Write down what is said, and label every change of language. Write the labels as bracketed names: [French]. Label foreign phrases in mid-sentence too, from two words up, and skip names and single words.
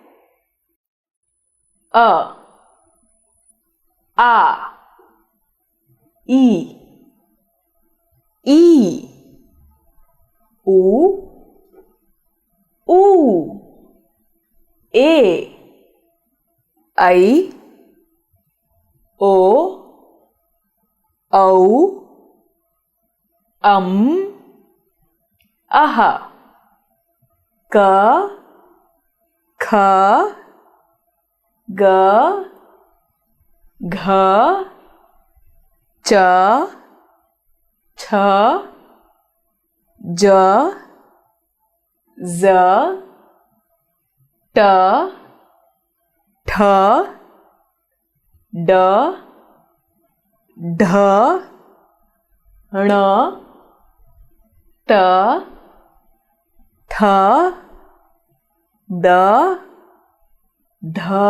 [Gujarati] અ, આ, ઈ, ઈ, ઉ, ઊ, એ, ઐ, ઓ, ઔ, અહ, ક, ખ, ગ, ઘ, ચ, છ, ज, ઝ, ટ, ઠ, ડ, ઢ, ણ, ટ, થ, દ, ધ,